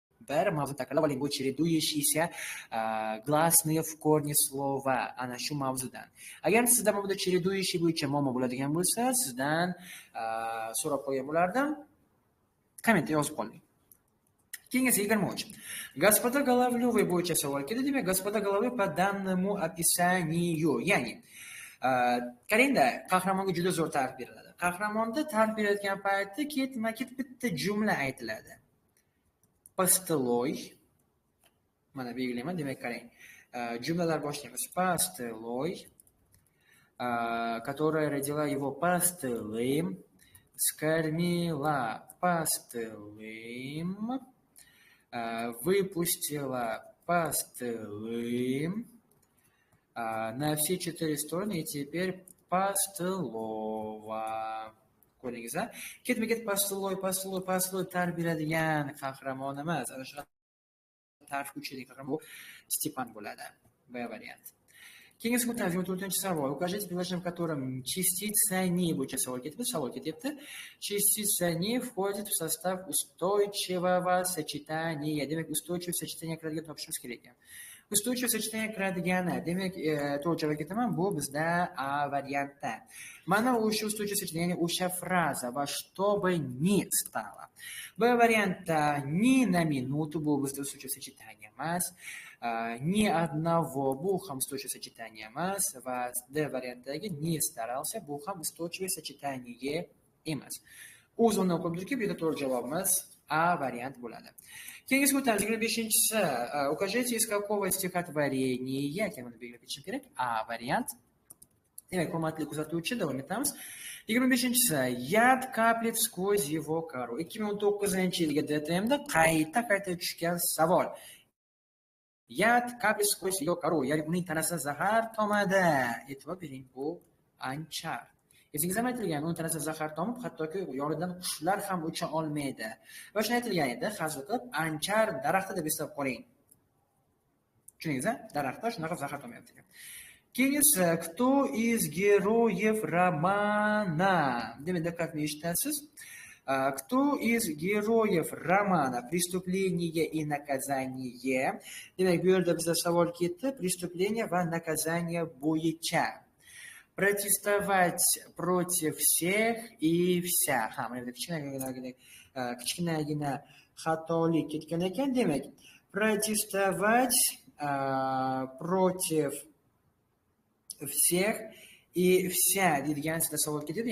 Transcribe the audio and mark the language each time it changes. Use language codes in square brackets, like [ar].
[uz] Bir mavzu takrorlab oling, bu [ru] чередующиеся гласные в корне слова. [uz] Ana shu mavzudan. Agar sizda bu чередующий bo'yicha muammo bo'ladigan bo'lsa, sizdan so'rab qo'ygan bo'lardim. Kommentda yozib qoling. Keyingisi 23. Господа Головлёвы bo'yicha savol keldi. Demak, [ru] господа Головлёвы по данному описанию. [uz] Ya'ni qarangda, qahramonga juda zo'r ta'rif beriladi. Qahramonda ta'rif berayotgan paytda ketma-ket bitta jumla aytiladi. Пастылой. Mana belgilayman. Demak, qarang. Jumlalar boshlaymiz. [ru] Пастылой, которая родила его пастылым, скормила пастылым, выпустила пастылым на все 4 стороны и теперь пастылова. [uz] Ko'ringiz, ketma-ket pastloy ta'rif beradigan qahramon emas. Ana shu ta'rif kuchli qahramon bu Stepan bo'ladi. B variant. Keyingisi o'tamiz 4-chi savol. [ru] Укажите предложение, в котором частица не [uz] bo'yicha savol ketyapti. [ru] Частица не входит в состав устойчивого сочетания. [uz] Demak, устойчивое сочетание kiradigan topishimiz kerak ekan. Устойчивое сочетание kiradigani, demak, to'g'ri javob ketaman, bu bizda A variantda. Mana o'sha устойчивое сочетание, ya'ni o'sha fraza va [ru] что бы ни стало. [uz] B variantda ni [ru] на минуту [uz] bu bizda устойчивое сочетание emas. Ни одного bu ham устойчивое сочетание emas va D variantidagi [ru] не старался [uz] bu ham устойчивое сочетание emas. O'z o'rnini qo'yib turibki, bu yerda to'g'ri javobimiz A variant bo'ladi. Keyingisi o'tamiz 25-chisi. [ru] Укажите, из какого стихотворения, [uz] buni belgilab ketishim kerak. A variant. Demak, hurmatli kuzatuvchi, davom etamiz. 25-chisi. [ru] Яд каплет сквозь его кору. [uz] 2019-yilgi DTMda qayta tushgan savol. [ru] Яд каплет сквозь его кору, [uz] ya'ni uning tanasidan zahar tomadi. E'tibor bering, bu anchar. Esingizda aytilgan, uning tanasidan zahar tomib, hattoki yonidan qushlar ham ucha olmaydi. Va shuni aytilgan edi, hazil qilib, anchar daraxti deb eslab qoling. Tushundingiz-a? Daraxtda shunaqa zahar tomayapti ekan. Keyingisi, [ru] кто из героев романа? [uz] Demak, diqqatli eshitasiz. [ru] Кто из героев романа «Преступление и наказание»? [uz] Demak, bu yerda bizda savol ketdi. Преступление va naказание bo'yicha. [ru] Протестовать против всех и вся. [uz] Mana bu kichkinagina xatolik ketgan ekan. Demak, [ru] протестовать против всех и вся [uz] deydigan sizda savol ketadi.